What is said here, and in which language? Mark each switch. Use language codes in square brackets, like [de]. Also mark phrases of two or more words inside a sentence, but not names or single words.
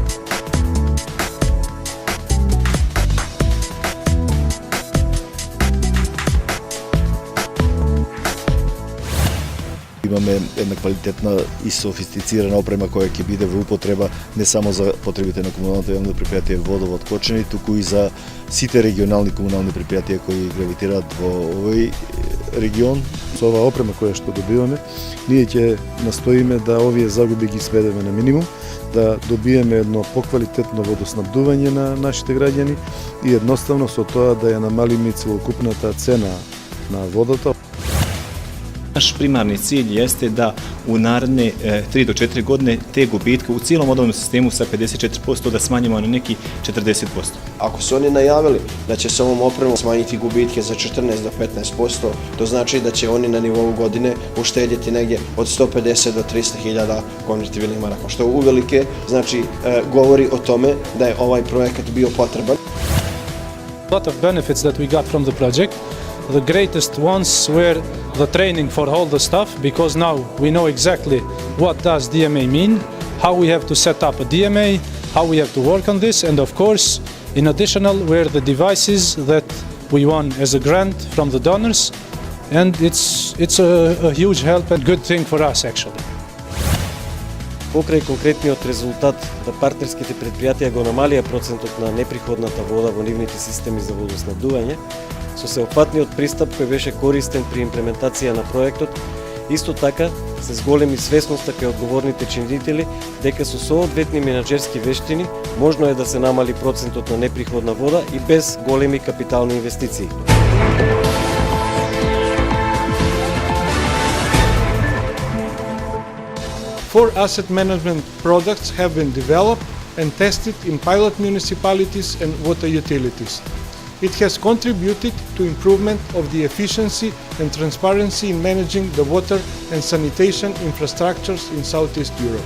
[mk] Имаме една квалитетна и софистицирана опрема која ќе биде во употреба не само за потребите на комуналното јавно предпријатие Водовод Кочани, туку и за сите регионални комунални предпријатија кои гравитираат во овој регион. Со оваа опрема која што добиваме, ние ќе настоиме да овие загуби ги сведеме на минимум, да добиеме едно поквалитетно водоснабдување на нашите граѓани и едноставно со тоа да ја намалиме целокупната цена на водата. [bs] Naš primarni cilj jeste da u naredne 3 do 4 godine te gubitke u cijelom vodovnom sistemu sa 54% da smanjimo na neki 40%. Ako su oni najavili da će se ovom opremom smanjiti gubitke za 14 do 15%, to znači da će oni na nivou godine uštedjeti negdje od 150 do 300.000 konvertibilnih maraka, što uvelike znači govori o tome da je ovaj projekat bio potreban. [en] A lot of benefits that we got from the project. The greatest ones were the training for all the staff, because now we know exactly what does DMA mean, how we have to set up a DMA, how we have to work on this, and of course, in additional, were the devices that we won as a grant from the donors, and it's a huge help and good thing for us actually. [mk] Покрај конкретниот резултат да партнерските предпријатија го намалија процентот на неприходната вода во нивните системи за водоснабдување, со сеопфатниот пристап кој беше користен при имплементација на проектот, исто така се зголеми свесноста кај одговорните чинители дека со соодветни менаџерски вештини можно е да се намали процентот на неприходна вода и без големи капитални инвестиции. [en] Four asset management products have been developed and tested in pilot municipalities and water utilities. it has contributed to improvement of the efficiency and transparency in managing the water and sanitation infrastructures in Southeast Europe.